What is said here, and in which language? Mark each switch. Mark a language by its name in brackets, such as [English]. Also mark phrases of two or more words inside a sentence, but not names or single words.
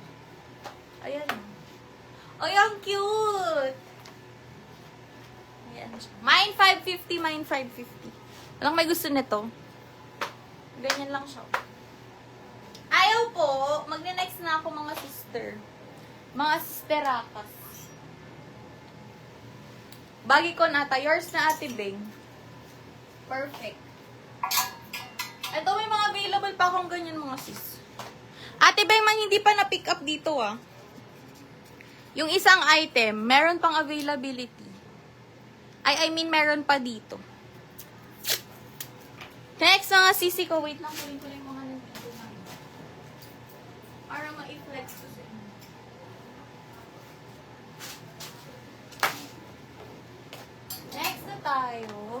[Filipino] Ayan. Ay, ang cute! Ayan siya. Mine 550, mine 550. Walang may gusto nito. Ganyan lang siya. Ayaw po, magne-next na ako mga sister. Mga sisterakas. Bagi ko nata. Yours na Ate Beng. Perfect. Ito may mga available pa akong ganyan mga sis. Ate Beng, man hindi pa na-pick up dito ah. Yung isang item, meron pang availability. [English] I mean, [Filipino] meron pa dito. Next mga sisi ko. Wait lang, kunin ko lang yung mga nandito na. Para ma-flex ko sa inyo. Next na tayo.